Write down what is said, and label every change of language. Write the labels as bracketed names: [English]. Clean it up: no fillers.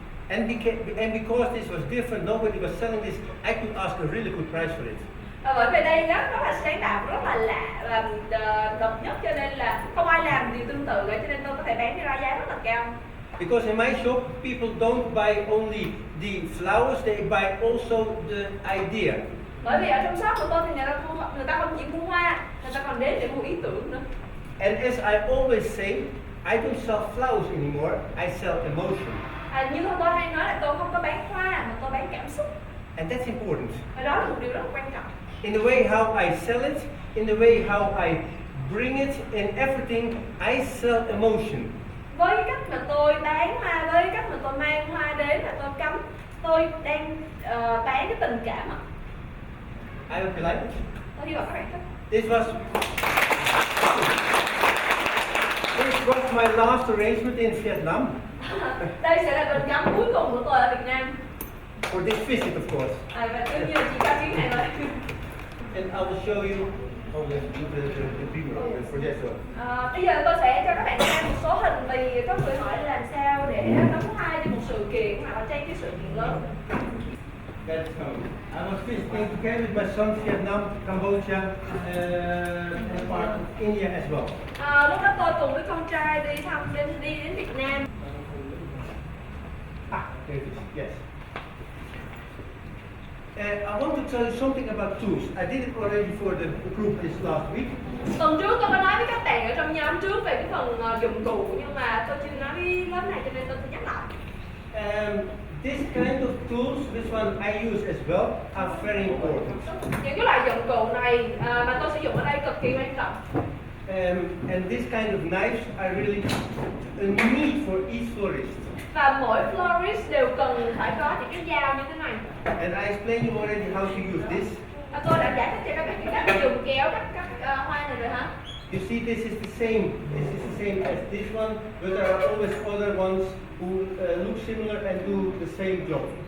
[English] And because this was different, nobody was selling this, I could ask a really good price for it. [Vietnamese] Bởi vì đây rất là sáng tạo, rất là lạ và độc nhất cho nên là không ai làm điều tương tự cả, cho nên tôi có thể bán ra giá rất là cao. [English] Because in my shop, people don't buy only the flowers, they buy also the idea. [Vietnamese] Bởi vì ở trong shop của tôi thì người ta không chỉ mua hoa, người ta còn đến để mua ý tưởng nữa. [English] And as I always say, I don't sell flowers anymore, I sell emotion. [Vietnamese] Như tôi hay nói là tôi không có bán hoa mà tôi bán cảm xúc. [English] And that's important. [Vietnamese] Và đó là một điều rất là quan trọng. [English] In the way how I sell it, in the way how I bring it, in everything, I sell emotion. [Vietnamese] Với cái cách mà tôi bán hoa, với cái cách mà tôi mang hoa đến và tôi cắm, tôi đang bán cái tình cảm ạ. [English] I hope you like it. [Vietnamese] Tôi hy vọng các bạn thích. [English] This was my last arrangement in Vietnam. [Vietnamese] Đây sẽ là bình cắm cuối cùng của tôi ở Việt Nam. [English] For this visit, of course. [Vietnamese] Và đương nhiên là chỉ có chuyến này thôi. [English] And I will show you how we do the beaver, the projector. [Vietnamese] Bây giờ tôi sẽ cho các bạn xem một số hình vì có người hỏi làm sao để bấm hoa cho một sự kiện hoặc là trên cái sự kiện lớn. [English] That's home. I was visiting together with my son Vietnam, Cambodia, and part of India as well. [Vietnamese] Lúc đó tôi cùng với con trai đi đến Việt Nam. [English] There it is, yes. I want to tell you something about tools. I did it already for the group this last week. [Vietnamese] Tuần trước tôi có nói với các bạn ở trong nhóm trước về cái phần dụng cụ, nhưng mà tôi chưa nói với lớp này cho nên tôi sẽ nhắc lại. [English] This kind of tools, this one I use as well, are very important. [Vietnamese] Những cái loại dụng cụ này mà tôi sử dụng ở đây cực kỳ quan trọng. [English] And this kind of knives are really a need for each florist. [Vietnamese] Và mỗi florist đều cần phải có những cái dao như thế này. [English] And I explained you already how to use this. [Vietnamese] Tôi đã giải thích cho các bạn cái cách dùng kéo các hoa này rồi hả? [English] You see, this is the same. This is the same as this one, but there are always other ones who look similar and do the same job.